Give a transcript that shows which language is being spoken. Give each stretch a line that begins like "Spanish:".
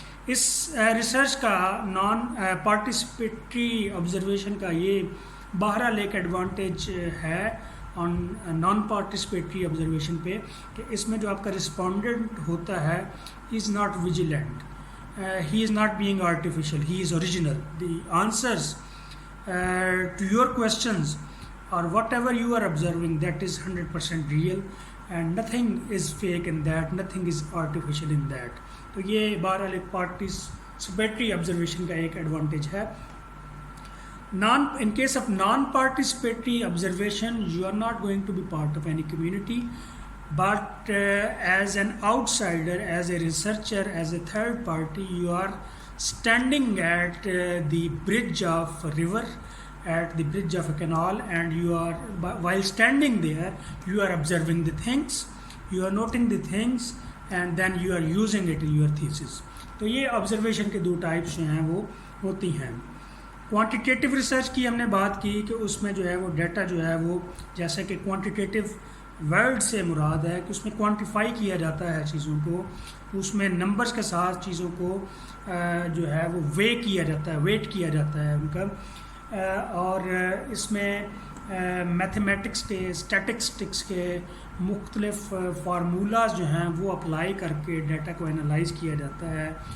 Urdu: اس research کا naan participatory observation کا یہ بہرحال ایک ایڈوانٹیج ہے آن نان پارٹیسپیٹری آبزرویشن پہ کہ اس میں جو آپ کا رسپونڈنٹ ہوتا ہے
English: He is not vigilant, he is not being artificial, he is original. The answers to your questions or whatever you are observing, that is 100% real and nothing is fake in that, nothing is artificial in that.
Urdu: تو یہ بہرحال ایک participatory observation کا ایک advantage ہے.
English: In case of non-participatory observation, you are not going to be part of any community, but as an outsider, as a researcher, as a third party, you are standing at the bridge of a river, at the bridge of a canal, and you are, while standing there, you are observing the things, you are noting the things, and then you are using it in your thesis.
Urdu: تو یہ observation کے دو types جو ہیں وہ ہوتی ہیں. Quantitative research کی ہم نے بات کی کہ اس میں جو ہے وہ ڈیٹا جو ہے وہ جیسا کہ کوانٹیٹیو ورڈ سے مراد ہے کہ اس میں کوانٹیفائی کیا جاتا ہے چیزوں کو، اس میں نمبرز کے ساتھ چیزوں کو جو ہے وہ ویٹ کیا جاتا ہے ان کا، اور اس میں میتھمیٹکس کے، اسٹیٹسٹکس کے مختلف فارمولاز جو ہیں وہ اپلائی کر کے ڈیٹا کو انالائز کیا جاتا ہے.